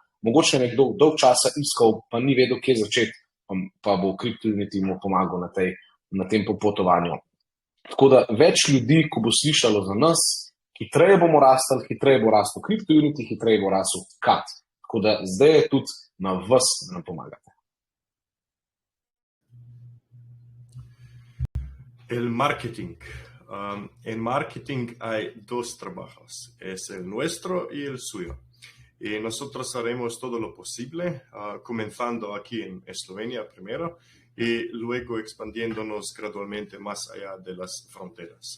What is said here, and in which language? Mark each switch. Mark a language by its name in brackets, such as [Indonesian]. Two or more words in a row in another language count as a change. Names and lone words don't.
[Slovenian] Mogoče je nekdo dolg časa iskal, pa ni vedel, kje začeti, pa bo CryptoUnity mu pomagal na tem popotovanju. Tako da več ljudi, ko bo slišalo za nas, hitreje bomo rastli, hitreje bo rastel CryptoUnity, hitreje bo rastel CAT. Tako da zdaj je tudi na vas, da nam pomagate. [Spanish] El marketing. En marketing hay dos trabajos, es el nuestro y el suyo. Y nosotros haremos todo lo posible, comenzando aquí en Eslovenia primero y luego expandiéndonos gradualmente más allá de las fronteras.